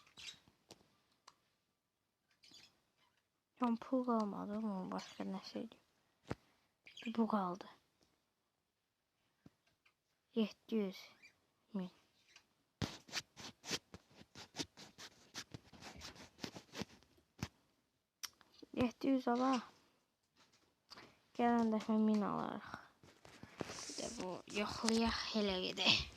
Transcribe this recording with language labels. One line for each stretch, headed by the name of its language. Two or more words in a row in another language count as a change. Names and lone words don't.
Turkish: Şampu kalmadı mı? Başka ne şey? Bu kaldı. 700 min.
Azerbaijani: 700 ala. Gələn dəfə 1000 alarıq. Bir də bu yoxlayaq elə gedək.